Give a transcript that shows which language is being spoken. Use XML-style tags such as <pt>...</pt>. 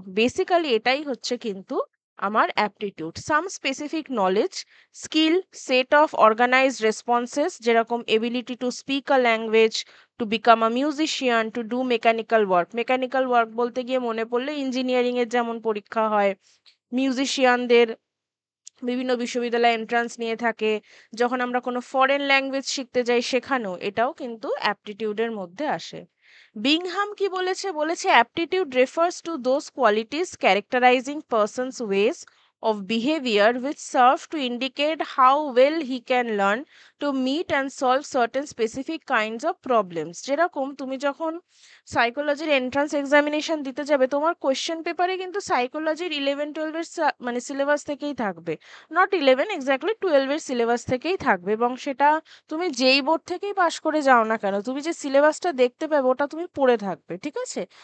<en>basically</en> <bn>এটাই হচ্ছে কিন্তু আমার</bn> <en>aptitude, some specific knowledge, skill, set of organised responses,</en> <bn>যেরকম</bn> <en>Ability to speak a language, to become a musician, to do mechanical work.</en> <bn>Mechanical work বলতে গিয়ে মনে পড়লে ইঞ্জিনিয়ারিং এর যেমন পরীক্ষা হয়, মিউজিশিয়ানদের বিভিন্ন বিশ্ববিদ্যালয়ে এন্ট্রান্স নিয়ে থাকে, যখন আমরা কোনো ফরেন ল্যাঙ্গুয়েজ শিখতে যাই সেখানেও এটাও কিন্তু অ্যাপটিটিউডের মধ্যে আসে। বিংহাম কি বলেছে? বলেছে</bn> <en>Aptitude refers to those qualities characterising persons ways of behavior which serve to indicate how well he can learn to meet and solve certain specific kinds of problems।</en> <bn>যেরকম তুমি যখন সাইকোলজির এন্ট্রান্স এক্সামিনেশন দিতে যাবে, তোমার কোয়েশ্চেন পেপারে কিন্তু সাইকোলজির 11-12 এর মানে সিলেবাস থেকেই থাকবে, নট 11 এক্স্যাক্টলি, 12 এর সিলেবাস থেকেই থাকবে, এবং সেটা তুমি যেই বোর্ড থেকেই পাশ করে যাও না কেন, তুমি যে সিলেবাসটা দেখতে পাবে ওটা তুমি পড়ে থাকবে, ঠিক আছে।</bn>